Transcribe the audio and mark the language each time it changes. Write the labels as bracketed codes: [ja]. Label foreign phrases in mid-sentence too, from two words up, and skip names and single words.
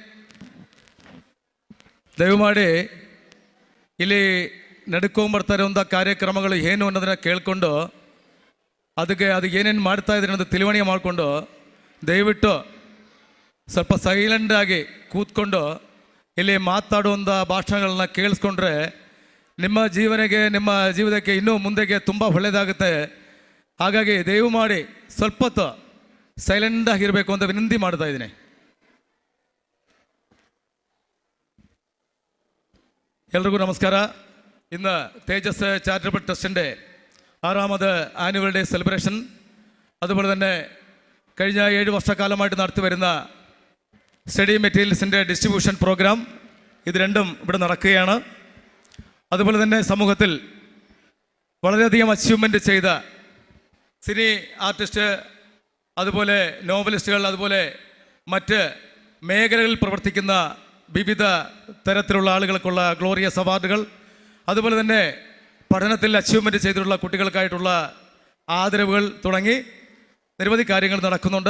[kn] ದಯಮಾಡಿ ಇಲ್ಲಿ ನಡ್ಕೊಂಬರ್ತಾ ಇರುವಂಥ ಕಾರ್ಯಕ್ರಮಗಳು ಏನು ಅನ್ನೋದನ್ನ ಕೇಳಿಕೊಂಡು ಅದಕ್ಕೆ ಏನೇನು ಮಾಡ್ತಾ ಇದ್ದಾರೆ ಅನ್ನೋದು ತಿಳಿವಳಿಕೆ ಮಾಡಿಕೊಂಡು ದಯವಿಟ್ಟು ಸ್ವಲ್ಪ ಸೈಲೆಂಟಾಗಿ ಕೂತ್ಕೊಂಡು ಇಲ್ಲಿ ಮಾತಾಡುವಂಥ ಭಾಷಣಗಳನ್ನ ಕೇಳಿಸ್ಕೊಂಡ್ರೆ ನಿಮ್ಮ ಜೀವನಕ್ಕೆ ಇನ್ನೂ ಮುಂದೆಗೆ ತುಂಬ ಒಳ್ಳೆಯದಾಗುತ್ತೆ. ಹಾಗಾಗಿ ದಯಮಾಡಿ ಸ್ವಲ್ಪ ಹೊತ್ತು ಸೈಲೆಂಟಾಗಿರಬೇಕು ಅಂತ ವಿನಂತಿ ಮಾಡ್ತಾ ಇದ್ದೀನಿ. ಎಲ್ರಿಗೂ ನಮಸ್ಕಾರ. [ml] ಇನ್ನು ತೇಜಸ್ ಚಾರಿಟಬಲ್ ಟ್ರಸ್ಟಿൻ്റെ 6ാമത് [en] annual day celebration, [ml] അതുപോലെ തന്നെ കഴിഞ്ഞ 7 വർഷക്കാലമായിട്ട് നടത്തി വരുന്ന സ്റ്റഡി മെറ്റീരിയൽസിൻ്റെ [en] distribution programme, [ml] ഇത് രണ്ടും ഇവിടെ നടക്കുകയാണ്. അതുപോലെ തന്നെ സമൂഹത്തിൽ വളരെയധികം അച്ചീവ്മെൻ്റ് ചെയ്ത [en] cine artist, [ml] അതുപോലെ നോവലിസ്റ്റുകൾ, അതുപോലെ മറ്റ് മേഖലകളിൽ പ്രവർത്തിക്കുന്ന വിവിധ തരത്തിലുള്ള ആളുകൾക്കുള്ള [en] glorious awards, [ml] അതുപോലെ തന്നെ പഠനത്തിൽ അച്ചീവ്മെൻ്റ് ചെയ്തിട്ടുള്ള കുട്ടികൾക്കായിട്ടുള്ള ആദരവുകൾ തുടങ്ങി നിരവധി കാര്യങ്ങൾ നടക്കുന്നുണ്ട്.